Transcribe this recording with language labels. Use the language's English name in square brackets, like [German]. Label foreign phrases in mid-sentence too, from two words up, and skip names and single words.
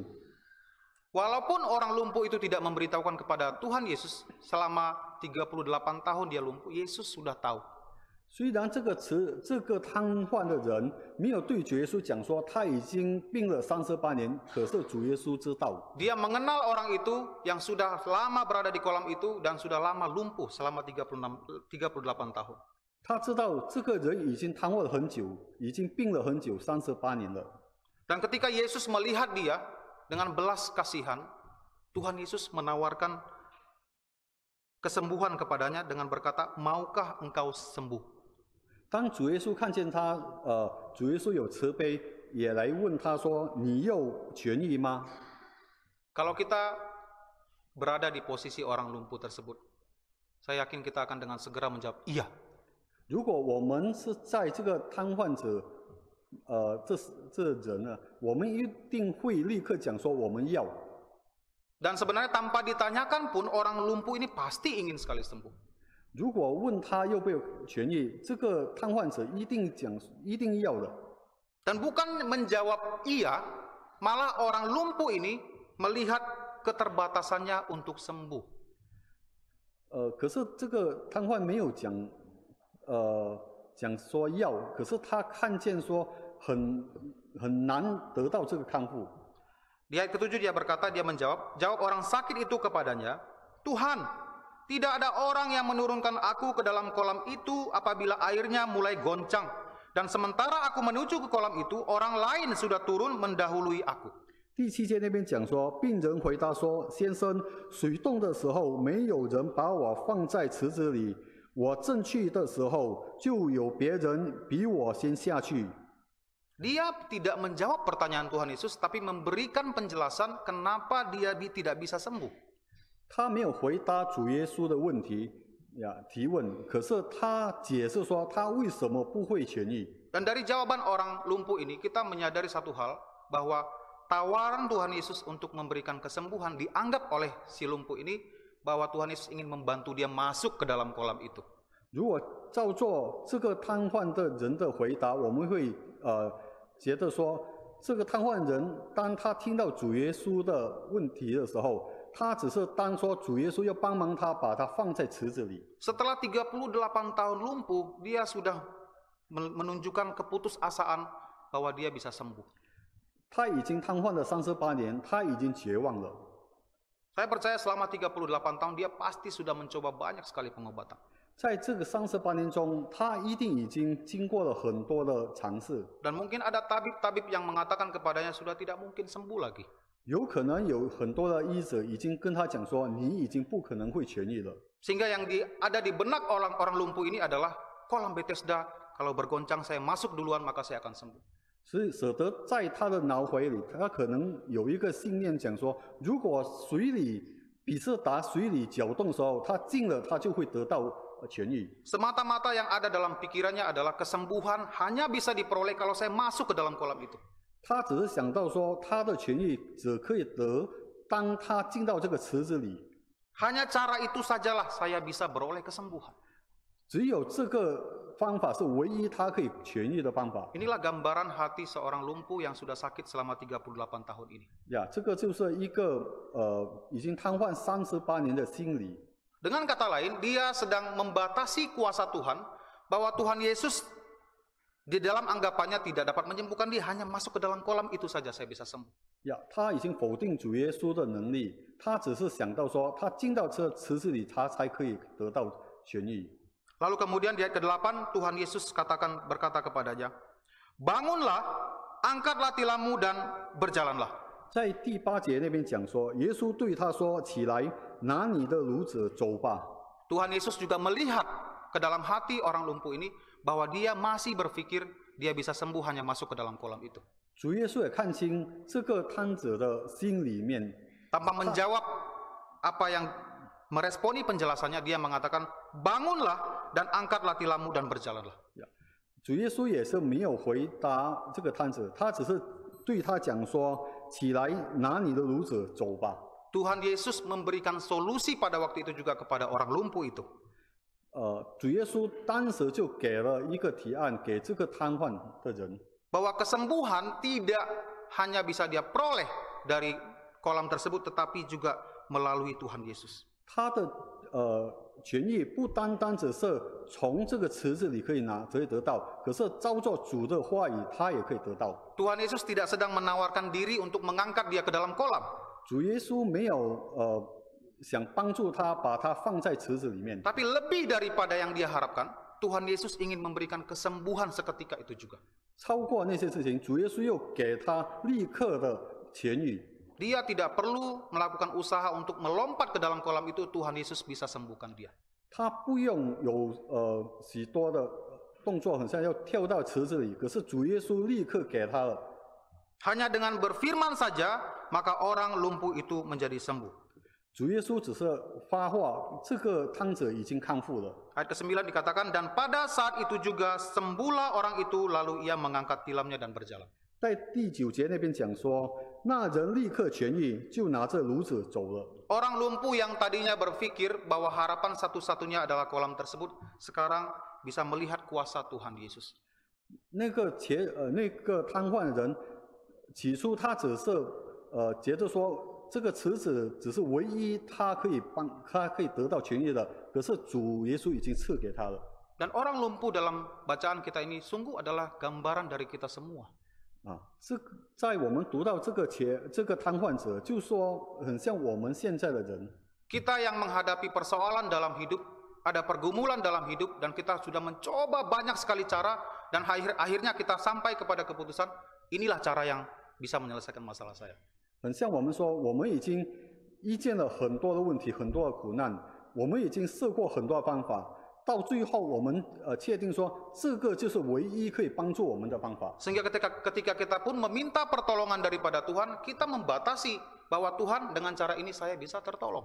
[Indonesian] Walaupun orang lumpuh itu tidak memberitahukan kepada Tuhan Yesus selama 38 tahun dia lumpuh, Yesus sudah tahu. [Chinese] 虽然这个瘫痪的人没有对主耶稣讲说他已经病了38年，可是主耶稣知道。 [Indonesian] Dia mengenal orang itu yang sudah lama berada di kolam itu dan sudah lama lumpuh selama 38 tahun. [Chinese] 他知道这个人已经瘫痪了很久，已经病了很久，38年了。 [Indonesian] Dan ketika Yesus melihat dia dengan belas kasihan, Tuhan Yesus menawarkan kesembuhan kepadanya dengan berkata, "Maukah engkau sembuh?" [Chinese] 当主耶稣看见他，主耶稣有慈悲，也来问他说：“你又痊愈吗？” [Indonesian] Kalau kita berada di posisi orang lumpuh tersebut, saya yakin kita akan dengan segera menjawab, "Iya." [Chinese] 如果我们是在这个瘫痪者，这人呢，我们一定会立刻讲说我们要。 [Indonesian] Dan sebenarnya tanpa ditanyakan pun orang lumpuh ini pasti ingin sekali sembuh. [Chinese] 如果问他要不要痊愈，这个瘫痪者一定要的。 [Indonesian] Dan bukan menjawab iya, malah orang lumpuh ini melihat keterbatasannya untuk sembuh. [Chinese] 可是这个瘫痪没有讲说要，可是他看见说很难得到这个康复。 [Indonesian] Di ayat ke-7 dia berkata, dia jawab orang sakit itu kepadanya, "Tuhan, tidak ada orang yang menurunkan aku ke dalam kolam itu apabila airnya mulai goncang. Dan sementara aku menuju ke kolam itu, orang lain sudah turun mendahului aku." [Chinese] 第7节那边讲说，病人回答说：“先生，水冻的时候，没有人把我放在池子里，我正去的时候，就有别人比我先下去。” [Indonesian] Dia tidak menjawab pertanyaan Tuhan Yesus, tapi memberikan penjelasan kenapa dia tidak bisa sembuh. [Chinese] 他没有回答主耶稣的问题提问，可是他解释说他为什么不会痊愈。 [Indonesian] Dan dari jawaban orang lumpuh ini, kita menyadari satu hal, bahwa tawaran Tuhan Yesus untuk memberikan kesembuhan dianggap oleh si lumpuh ini, bahwa Tuhan Yesus ingin membantu dia masuk ke dalam kolam itu. [Chinese] 如果照做这个瘫痪的人的回答，我们会觉得说，这个瘫痪人当他听到主耶稣的问题的时候，他只是当说主耶稣要帮忙他，把他放在池子里。 [Indonesian] Setelah 38 tahun lumpuh, dia sudah menunjukkan keputusasaan bahwa dia bisa sembuh. [Chinese] 他已经瘫痪了38年，他已经绝望了。 [Indonesian] Saya percaya selama 38 tahun dia pasti sudah mencoba banyak sekali pengobatan. [Chinese] 在这个38年中，他一定已经经过了很多的尝试。 [Indonesian] Dan mungkin ada tabib-tabib yang mengatakan kepadanya sudah tidak mungkin sembuh lagi. [Chinese] 有可能有很多的医者已经跟他讲说，你已经不可能会痊愈了。 [Indonesian] Sehingga yang ada di benak orang lumpuh ini adalah kolam Bethesda. Kalau bergoncang saya masuk duluan maka saya akan sembuh. [Chinese] 所以使得在他的脑海里，他可能有一个信念讲说，如果比斯达水里搅动的时候，他进了，他就会得到痊愈。 [Indonesian] Semata-mata yang ada dalam pikirannya adalah kesembuhan hanya bisa diperoleh kalau saya masuk ke dalam kolam itu. [Chinese] 他只是想到说，他的痊愈只可以得当他进到这个池子里。 [Indonesian] Hanya cara itu sajalah saya bisa beroleh kesembuhan. [Chinese] 只有这个方法是唯一他可以痊愈的方法。 [Indonesian] Inilah gambaran hati seorang lumpuh yang sudah sakit selama 38 tahun ini. [Chinese] 这个就是一个已经瘫痪38年的心理。 [Indonesian] Dengan kata lain, dia sedang membatasi kuasa Tuhan, bahwa Tuhan Yesus di dalam anggapannya tidak dapat menyembuhkan dia, hanya masuk ke dalam kolam itu saja saya bisa sembuh. [Chinese] 他已经否定主耶稣的能力，他只是想到说，他进到这池子里，他才可以得到痊愈。 [Indonesian] Lalu kemudian di ayat ke-8 Tuhan Yesus berkata kepadanya, "Bangunlah, angkatlah tilammu dan berjalanlah." [Chinese] 在第8节那边讲说，耶稣对他说：“起来，拿你的褥子走吧。” [Indonesian] Tuhan Yesus juga melihat ke dalam hati orang lumpuh ini bahwa dia masih berpikir dia bisa sembuh hanya masuk ke dalam kolam itu. [Chinese] 主耶稣也看清这个瘫者的心里面， [Indonesian] Tanpa menjawab apa yang meresponi penjelasannya, dia mengatakan, "Bangunlah dan angkatlah tilammu dan berjalanlah." [Chinese] 主耶稣也是没有回答这个瘫者，他只是对他讲说：“起来，拿你的褥子走吧。” [Indonesian] Tuhan Yesus memberikan solusi pada waktu itu juga kepada orang lumpuh itu. [Chinese] 主耶稣当时就给了一个提案给这个瘫痪的人， [Indonesian] Bahwa kesembuhan tidak hanya bisa dia peroleh dari kolam tersebut, tetapi juga melalui Tuhan Yesus. [Chinese] 他的痊愈不单单只是从这个池子里可以得到，可是照着主的话语，他也可以得到。 [Indonesian] Tuhan Yesus tidak sedang menawarkan diri untuk mengangkat dia ke dalam kolam. [Chinese] 主耶稣没有想帮助他把他放在池子里面， [Indonesian] Tapi lebih daripada yang dia harapkan, Tuhan Yesus ingin memberikan kesembuhan seketika itu juga. [Chinese] 超过那些事情，主耶稣又给他立刻的痊愈。 [Indonesian] Dia tidak perlu melakukan usaha untuk melompat ke dalam kolam itu, Tuhan Yesus bisa sembuhkan dia. [Chinese] 他不用有许多的动作，很像要跳到池子里，可是主耶稣立刻给他了。 [Indonesian] Hanya dengan berfirman saja, maka orang lumpuh itu menjadi sembuh. [Chinese] 主耶稣只是发话，这个瘫者已经康复了。 [Indonesian] Ayat ke-9 dikatakan, dan pada saat itu juga sembuhlah orang itu, lalu ia mengangkat tilamnya dan berjalan. [Chinese] 在第9节那边讲说，那人立刻痊愈，就拿着褥子走了。 [Indonesian] Orang lumpuh yang tadinya berpikir bahwa harapan satu-satunya adalah kolam tersebut, sekarang bisa melihat kuasa Tuhan Yesus. [Chinese] 那个瘫痪人，起初他只是觉得说，这个池子只是唯一他可以得到痊愈的，可是主耶稣已经赐给他了。 [Indonesian] Dan orang lumpuh dalam bacaan kita ini sungguh adalah gambaran dari kita semua. [Chinese] 在我们读到这个瘫痪者，就说很像我们现在的人。 [Indonesian] Kita yang menghadapi persoalan dalam hidup, ada pergumulan dalam hidup, dan kita sudah mencoba banyak sekali cara, dan akhirnya kita sampai kepada keputusan, inilah cara yang bisa menyelesaikan masalah saya. [Chinese] 很像我们说，我们已经遇见了很多的问题，很多的苦难，我们已经试过很多的方法，到最后我们确定说，这个就是唯一可以帮助我们的方法。 [Indonesian] Sehingga ketika kita pun meminta pertolongan daripada Tuhan, kita membatasi bahwa Tuhan dengan cara ini saya bisa tertolong.